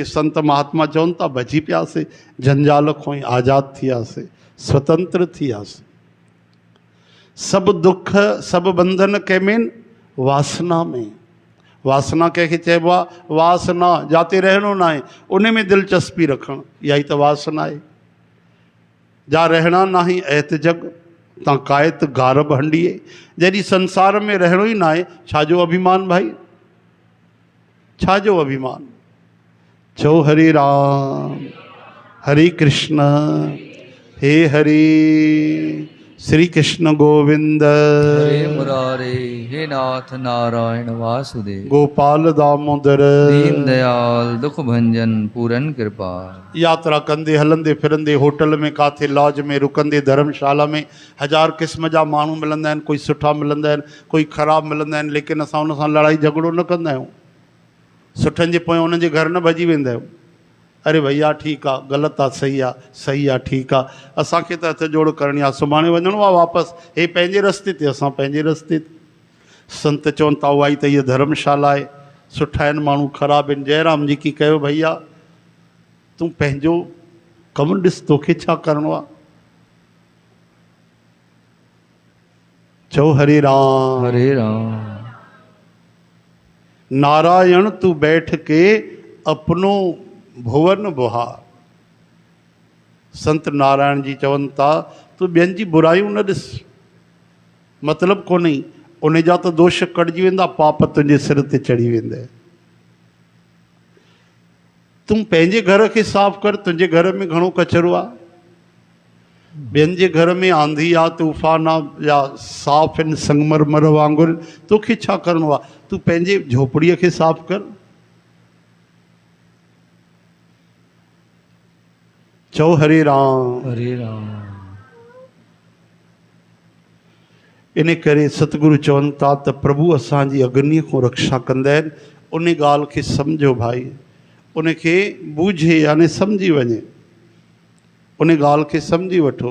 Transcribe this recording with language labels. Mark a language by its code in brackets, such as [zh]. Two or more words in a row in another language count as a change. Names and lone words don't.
[sd] संत महात्मा चवनि था भॼी पियासीं, जंजाल खां ई आज़ादु थी वियासीं, स्वतंत्र थी वियासीं। सभु दुख सभु बंधन कंहिंमें? वासना में। वासना कंहिंखे चइबो आहे? वासना जाते रहणो न आहे, उन में दिलचस्पी रखणु, इहा ई त वासना आहे। [pa] ਜਾ ਰਹਣਾ ਨਾਹੀ ਐਤ ਜਗ ਤਾਂ ਕਾਇਤ ਗਾਰਬ ਹੰਡੀਐ। [sd] जॾहिं संसार में रहणो ई न आहे, छाजो अभिमान भाई, छाजो अभिमान? चओ हरे राम हरे कृष्ण, हे हरे श्री कृष्ण गोविंद, [sa] हरे मुरारे, हे नाथ नारायण वासुदेव, गोपाल दामोदर, दीन दयाल दुख भंजन पूरन कृपा। [sd] यात्रा कंदे हलंदे फिरंदे, होटल में काथे लॉज में रुकंदे, धर्मशाला में हज़ार क़िस्म जा माण्हू मिलंदा आहिनि। कोई सुठा मिलंदा आहिनि, कोई ख़राब मिलंदा आहिनि, लेकिन असां उन सां लड़ाई झगड़ो न कंदा आहियूं। सुठनि जे पोयां उन्हनि जे घर न भॼी वेंदा आहियूं। अरे भैया ठीकु आहे, ग़लति आहे, सही आहे, सही आहे, ठीकु आहे, असांखे त हथ जोड़ करणी आहे, सुभाणे वञिणो आहे वापसि, हे पंहिंजे रस्ते ते, असां पंहिंजे रस्ते ते। संत चवनि था उहा ई त इहा धर्मशाला आहे, सुठा आहिनि माण्हू, ख़राबु आहिनि। [hi] जयराम जी की [sd] कयो भैया, तूं पंहिंजो कमु ॾिस, तोखे छा करिणो आहे? चओ हरे राम हरे राम। [hi] नारायण तू बैठ के अपनो भुवन बुहार। [sd] संत नारायण जी चवनि था तूं ॿियनि जी बुराइयूं न ॾिस, मतिलबु कोन्हे, उन जा त दोष कटिजी वेंदा, पाप तुंहिंजे सिर ते चढ़ी वेंदे। तूं पंहिंजे घर खे साफ़ कर, तुंहिंजे घर में घणो कचिरो आहे। ॿियनि जे घर में आंधी आहे, तूफ़ान आहे, या साफ़ आहिनि संगमरमर वांगुरु, तोखे छा करिणो आहे? तूं पंहिंजे झोपड़ीअ खे साफ़ कर। चओ हरे राम हरे राम। इन करे सतगुरु चवनि था त प्रभु असांजी अग्नीअ खां रक्षा कंदा आहिनि। उन ॻाल्हि खे सम्झो भाई, उनखे बूझे यानी सम्झी वञे, उन ॻाल्हि खे सम्झी वठो।